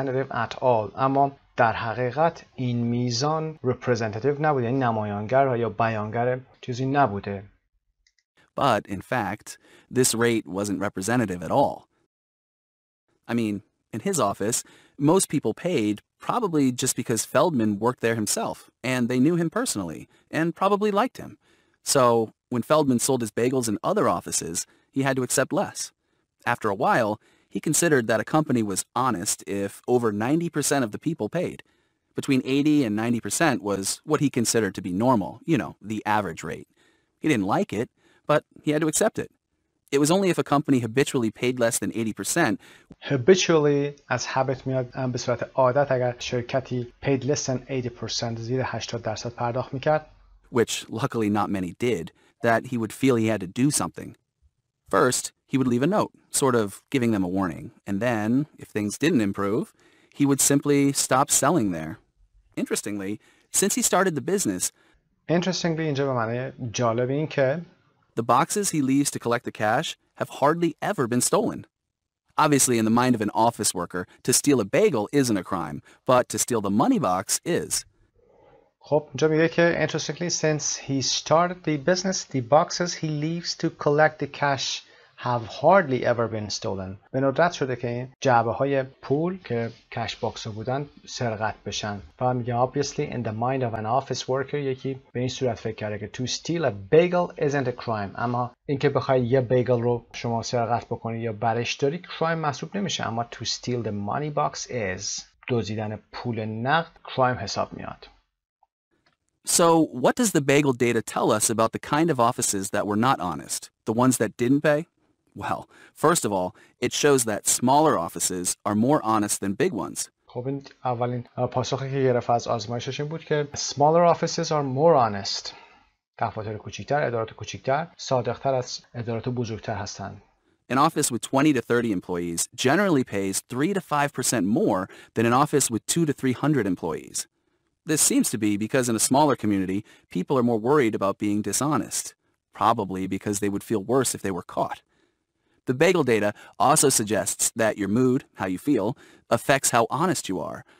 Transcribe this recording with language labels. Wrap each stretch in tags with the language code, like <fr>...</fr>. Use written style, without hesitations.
<fa>اما در حقیقت این میزان representative نبوده، یعنی نمایانگر یا بیانگر چیزی نبوده.</fa> <en>But in fact, this rate wasn't representative at all. I mean, in his office, most people paid probably just because Feldman worked there himself, and they knew him personally, and probably liked him. So, when Feldman sold his bagels in other offices, he had to accept less. After a while, he considered that a company was honest if over 90% of the people paid. Between 80 and 90% was what he considered to be normal, the average rate. He didn't like it, but he had to accept it. It was only if a company habitually paid less than 80%.</en> <fa>Habitually از habit میاد به صورت عادت. اگر شرکتی</fa> <en>paid less than 80%</en> <fa>زیر 80% پرداخت میکرد,</fa> <en>which luckily not many did, that he would feel he had to do something. First, he would leave a note, sort of giving them a warning. And then, if things didn't improve, he would simply stop selling there. Interestingly, since he started the business,</en> <fa>اینجا به معنی جالب این که</fa> <en>the boxes he leaves to collect the cash have hardly ever been stolen. Obviously, in the mind of an office worker, to steal a bagel isn't a crime, but to steal the money box is.</en> <fa>خب اینجا میگه که</fa> <en>interestingly since he started the business, the boxes he leaves to collect the cash have hardly ever been stolen.</en> <fa>به ندرت شده که این جعبه های پول که کش باکس بودن سرقت بشن. و میگه</fa> <en>obviously in the mind of an office worker</en> <fa>یکی به این صورت فکر کرده که</fa> <en>to steal a bagel isn't a crime.</en> <fa>اما اینکه بخوای یه بیگل رو شما سرقت بکنی یا برش داری crime محسوب نمیشه. اما</fa> <en>to steal the money box is.</en> <fa>دزدیدن پول نقد crime حساب میاد.</fa> <en>So, what does the bagel data tell us about the kind of offices that were not honest, the ones that didn't pay? Well, first of all, it shows that smaller offices are more honest than big ones.</en> <fa>خب این اولین پاسخی که گرفت از آزمایشش این بود که</fa> <en>smaller offices are more honest.</en> <fa>دفاتر کوچکتر، ادارات کوچکتر، صادق‌تر از ادارات بزرگتر هستند.</fa> <en>An office with 20 to 30 employees generally pays 3 to 5% more than an office with 2 to 300 employees. This seems to be because in a smaller community, people are more worried about being dishonest, probably because they would feel worse if they were caught. The bagel data also suggests that your mood, how you feel, affects how honest you are.</en>